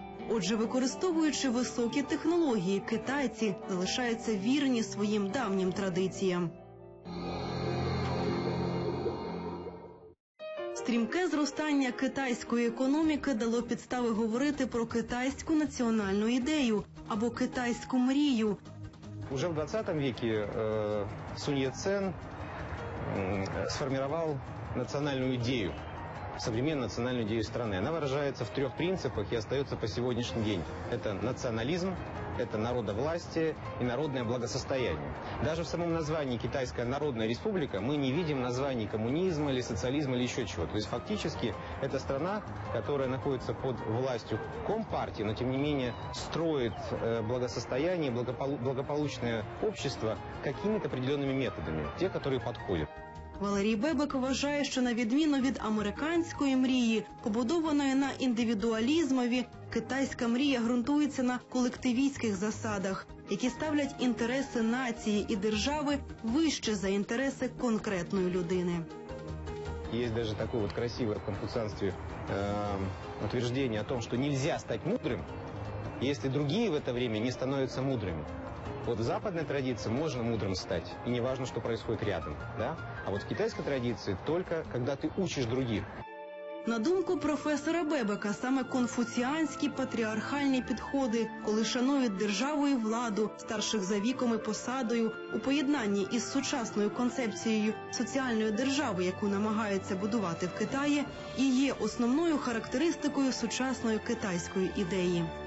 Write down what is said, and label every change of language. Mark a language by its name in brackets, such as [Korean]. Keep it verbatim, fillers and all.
[Ukrainian] Отже, використовуючи високі технології, китайці залишаються вірні своїм давнім традиціям. Стрімке зростання китайської економіки дало підстави говорити про китайську національну ідею або китайську мрію. [Russian] Уже в двадцятому веке э, Сунь Яцен э, сформировал национальную идею. Современную национальную идею страны. Она выражается в трех принципах и остается по сегодняшний день. Это национализм, это народовластие и народное благосостояние. Даже в самом названии Китайская Народная Республика мы не видим названий коммунизма или социализма или еще чего. То есть фактически это страна, которая находится под властью компартии, но тем не менее строит благосостояние, благопол- благополучное общество какими-то определенными методами, те, которые подходят. [Ukrainian] Валерій Бебек вважає, що на відміну від американської мрії, побудованої на індивідуалізмові, китайська мрія ґрунтується на колективістських засадах, які ставлять інтереси нації і держави вище за інтереси конкретної людини. [Russian] Есть даже такое вот красивое в конфуцианстве э, утверждение о том, что нельзя стать мудрым, если другие в это время не становятся мудрыми. Вот в западной традиции можно мудрым стать, и не важно, что происходит рядом, да? А вот в китайской традиции только когда ты учишь других. [Ukrainian] На думку професора Бебека, саме конфуціанські патріархальні підходи, коли шанують державу і владу, старших за віком і посадою, у поєднанні із сучасною концепцією соціальної держави, яку намагаються будувати в Китаї, і є основною характеристикою сучасної китайської ідеї.